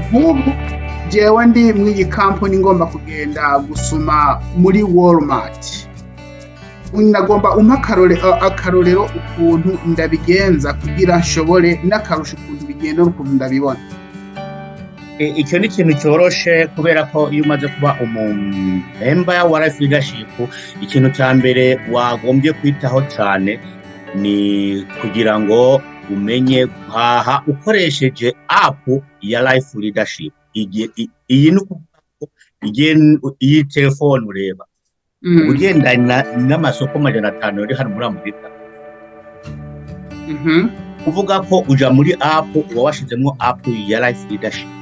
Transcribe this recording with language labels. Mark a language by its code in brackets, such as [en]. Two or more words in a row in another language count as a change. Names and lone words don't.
[rn] Nk'ubu jewe ndi mw'iyi kampani ngomba kugenda gusuma muri Walmart, nagomba umpa akarorero ukuntu ndabigenza kugira nshobore n'akarusho ukuntu bigenda n'ukuntu ndabibona. [rw] Icyo ni ikintu cyoroshe, kubera ko iyo umaze kuba umumemba wa life leadership, ikintu cya mbere wagombye kwitaho cyane ni kugira ngo umenye guhaha ukoresheje app ya life leadership. Iyi telefone ureba ugendana n'amasoko 500 uri hano muri Amerika, uvuga ko uja muri app uba washizemo app ya life leadership.